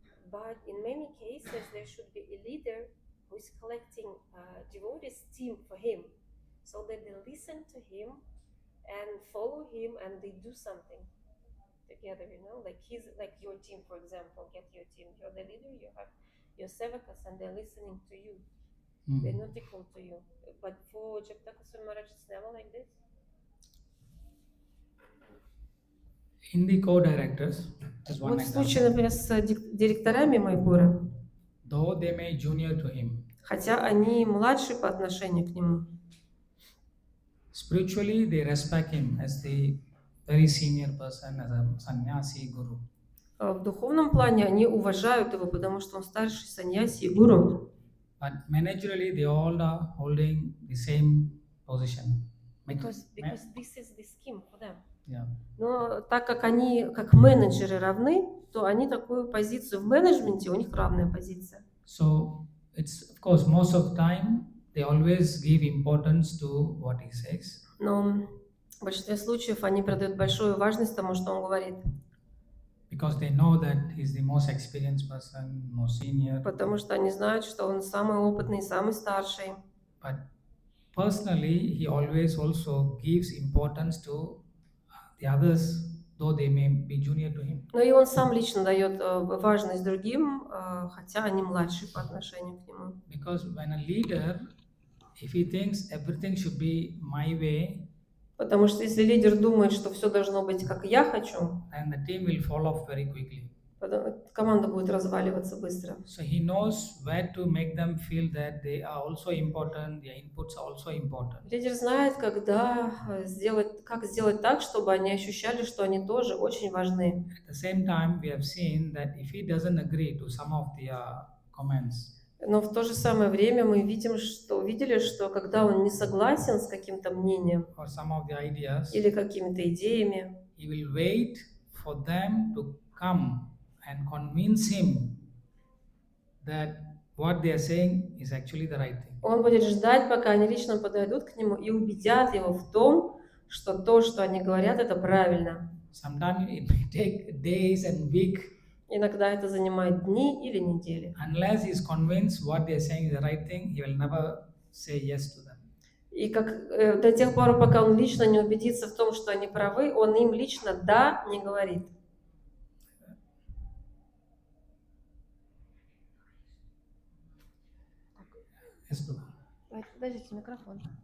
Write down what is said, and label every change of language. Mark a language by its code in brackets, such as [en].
[en] But in many cases, there should be a leader who is collecting devotees team for him, so that they listen to him and follow him, and they do something together. Like he's like your team, for example. Get your team. You're the leader. You have your sevakas and they're listening to you. Mm. They're not equal to you. But for Jayapataka Swami Maharaj, it's never like this. In the co-directors, is one [ru] Вот в случае, [en] example. [ru] например, с директорами Майпура, [en] Though they may junior to him, [ru] хотя они младшие по отношению к нему, [en] spiritually they respect him as the very senior person, as a sannyasi guru. [ru] в духовном плане они уважают его, потому что он старший саньяси и гуру. [en] But managerially, they all are holding the same position. Because this is the scheme for them. Yeah. [ru] Но так как они как менеджеры равны, то они такую позицию в менеджменте, у них равная позиция. [en] So it's, of course, most of the time they always give importance to what he says. [ru] Но в большинстве случаев они придают большую важность тому, что он говорит. [en] Because they know that he's the most experienced person, most senior. [ru] Потому что они знают, что он самый опытный, самый старший. [en] But personally, he always also gives importance to the others, though they may be junior to him. [ru] Но и он сам лично дает важность другим, хотя они младшие по отношению к нему. [en] Because when a leader, if he thinks everything should be my way, [ru] Потому что если лидер думает, что все должно быть как я хочу, [en] then the team will fall off very quickly. [ru] команда будет разваливаться быстро. [en] So he knows where to make them feel that they are also important, their inputs are also important. [ru] Лидер знает, как сделать так, чтобы они ощущали, что они тоже очень важны. [en] At the same time, we have seen that if he doesn't agree to some of the comments, [ru] Но в то же самое время мы увидели, что когда он не согласен с каким-то мнением [en] or some of the ideas, [ru] или какими-то идеями, [en] he will wait for them to come and convince him that what they are saying is actually the right thing. [ru] он будет ждать, пока они лично подойдут к нему и убедят его в том, что то, что они говорят, это правильно. [en] Sometimes it may take days and weeks. [ru] Иногда это занимает дни или недели. [en] Unless he is convinced what they are saying is the right thing, he will never say yes to them. [ru] И до тех пор, пока он лично не убедится в том, что они правы, он им лично «да» не говорит. [en] Yes, Lord. [ru] Подождите, микрофон.